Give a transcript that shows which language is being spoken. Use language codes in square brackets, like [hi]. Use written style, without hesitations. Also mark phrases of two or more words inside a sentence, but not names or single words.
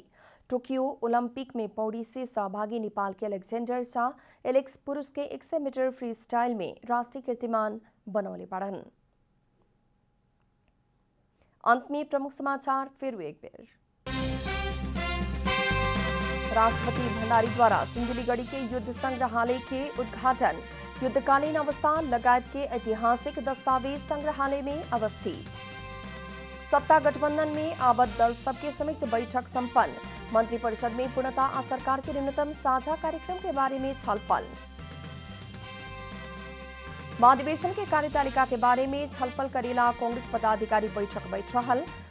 [bho] टोक्यो ओलंपिक में पौड़ी से सहभागी नेपाल के अलेक्जेंडर शाह एलेक्स पुरुष के 100 मीटर फ्री स्टाइल में राष्ट्रीय कीर्तिमान बनौले पड़न। अंत में प्रमुख समाचार फिर एक बार। राष्ट्रपति भंडारी द्वारा सिंधुलीगढ़ी के युद्ध संग्रहालय के उद्घाटन। युद्धकालीन अवस्था लगायत के ऐतिहासिक दस्तावेज संग्रहालय में अवस्थित। सत्ता गठबंधन में आबद्ध दल सबके समेत बैठक संपन्न। मंत्रिपरिषद में पूर्णता आ सरकार के न्यूनतम साझा कार्यक्रम के बारे में छलफल। महाधिवेशन के कार्यतालिका के बारे में छलफल करेला कांग्रेस पदाधिकारी बैठक बैठ रहल।